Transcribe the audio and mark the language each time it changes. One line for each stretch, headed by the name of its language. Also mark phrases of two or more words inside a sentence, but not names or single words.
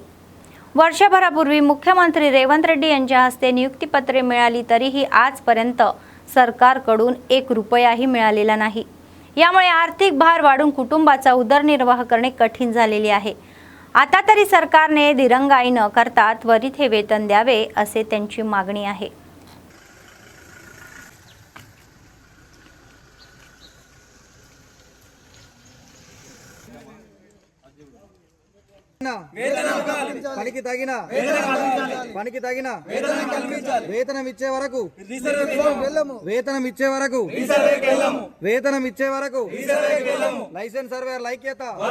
Marathi: वर्षभरापूर्वी मुख्यमंत्री रेवंत रेड्डी यांच्या हस्ते नियुक्तीपत्रे मिळाली तरीही आजपर्यंत सरकारकडून 1 रुपयाही मिळालेला नाही। यामुळे आर्थिक भार वाढून कुटुंबाचा उदरनिर्वाह करणे कठीण झालेले आहे। आता तरी सरकारने दिरंगाई न करता त्वरित हे वेतन द्यावे असे त्यांची मागणी आहे।
Telugu: పనికి తగిన వేతనం ఇచ్చే వరకు
English: license surveyor
Telugu: ఐక్యత